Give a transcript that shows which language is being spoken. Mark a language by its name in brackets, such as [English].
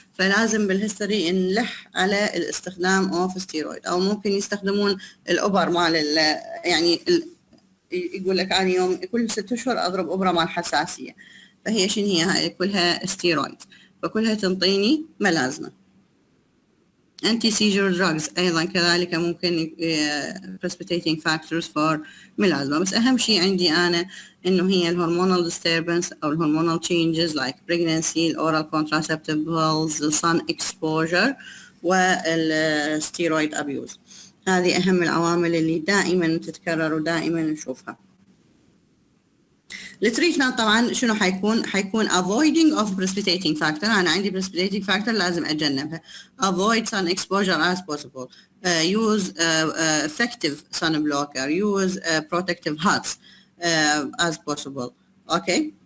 [Arabic] فلازم بالهيستوري نلح على الاستخدام اوف ستيرويد، او ممكن يستخدمون الابر مال يعني يقول لك انا يوم كل 6 اشهر اضرب ابره مال حساسيه، فهي شنو هي هاي؟ كلها ستيرويد، فكلها تنطيني ملازمه. [English] anti seizure drugs [Arabic] ايضا كذلك ممكن [English] precipitating factors for ملازمه. [Arabic] بس اهم شيء عندي انا انه هي الهرمونال disturbance او الهرمونال changes like pregnancy, [English] oral contraceptive pills, sun exposure [Arabic] والsteroid abuse. هذه اهم العوامل اللي دائما تتكرر ودائما نشوفها. التريتمنت طبعا شنو حيكون [English] avoiding of precipitating factor. [Arabic] انا عندي precipitating factor لازم اتجنبها. [English] avoid sun exposure as possible. Use effective sun blocker. Use protective hats as possible. Okay.